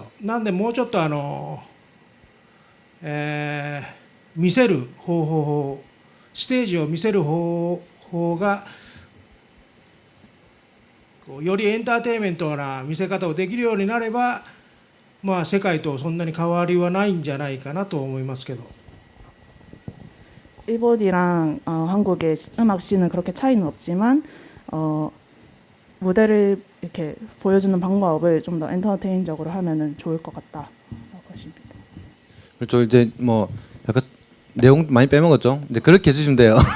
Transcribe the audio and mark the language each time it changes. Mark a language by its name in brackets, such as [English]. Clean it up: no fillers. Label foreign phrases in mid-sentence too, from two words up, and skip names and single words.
[Japanese] なんでもうちょっと見せる方法、ステージを見せる方法がよりエンターテインメントな見せ方をできるようになれば、まあ、世界とそんなに変わりはないんじゃないかなと思いますけど。 [Korean] 일본이랑 한국의 음악 씬은 그렇게 차이는 없지만 무대를 이렇게 보여주는 방법을 좀 더 엔터테인적으로 하면은 좋을 것 같다라고 하십니다. 그렇죠. 이제 뭐 약간 내용 많이 빼먹었죠. 이제 그렇게 해주시면 돼요.